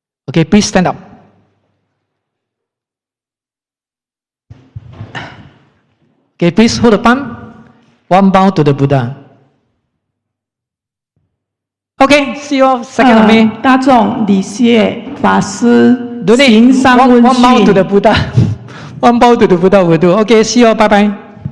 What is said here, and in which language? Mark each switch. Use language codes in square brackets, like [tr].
[en] Okay, please stand up. Okay, please hold the palm. One bow to the Buddha. Okay, see you all 2nd of May. [zh] 大众礼谢法师行商问讯。 [en] One bow to the Buddha. One bow to the Buddha will do. Okay, see you all. Bye bye.